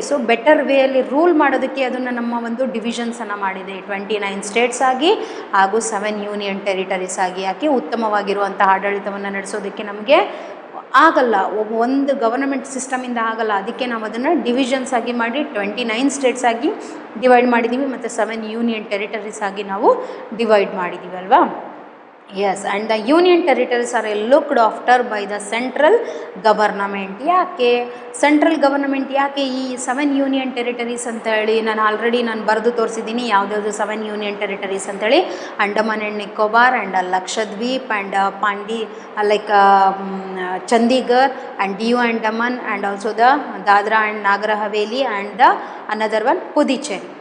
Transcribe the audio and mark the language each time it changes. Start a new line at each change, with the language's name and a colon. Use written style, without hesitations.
Kannada: So better ವೇಯಲ್ಲಿ rule ಮಾಡೋದಕ್ಕೆ ಅದನ್ನು ನಮ್ಮ ಒಂದು ಡಿವಿಷನ್ಸನ್ನು ಮಾಡಿದೆ, 29 ಸ್ಟೇಟ್ಸ್ ಆಗಿ ಹಾಗೂ 7 ಯೂನಿಯನ್ ಟೆರಿಟರೀಸ್ ಆಗಿ. ಯಾಕೆ? ಉತ್ತಮವಾಗಿರುವಂಥ ಆಡಳಿತವನ್ನು ನಡೆಸೋದಕ್ಕೆ ನಮಗೆ ಆಗಲ್ಲ, ಒಂದು ಗವರ್ನಮೆಂಟ್ ಸಿಸ್ಟಮಿಂದ ಆಗಲ್ಲ. ಅದಕ್ಕೆ ನಾವು ಅದನ್ನು ಡಿವಿಷನ್ಸ್ ಆಗಿ ಮಾಡಿ 29 ಸ್ಟೇಟ್ಸ್ ಆಗಿ ಡಿವೈಡ್ ಮಾಡಿದ್ದೀವಿ ಮತ್ತು 7 ಯೂನಿಯನ್ ಟೆರಿಟರೀಸ್ ಆಗಿ ನಾವು ಡಿವೈಡ್ ಮಾಡಿದ್ದೀವಿ ಅಲ್ವಾ.
English: Yes, and the union territories are looked after by the central government.
Kannada: ಯಾಕೆ ಸೆಂಟ್ರಲ್ ಗವರ್ನಮೆಂಟ್ ಯಾಕೆ ಈ 7 ಯೂನಿಯನ್ ಟೆರಿಟರೀಸ್ ಅಂತೇಳಿ ನಾನು ಬರೆದು ತೋರಿಸಿದ್ದೀನಿ ಯಾವುದ್ಯಾವುದು 7 ಯೂನಿಯನ್ ಟೆರಿಟರೀಸ್ ಅಂತೇಳಿ.
English: Andaman and Nicobar and Lakshadweep and like Chandigarh and Diu and Daman and also the Dadra and Nagar Haveli and the another one Puducherry.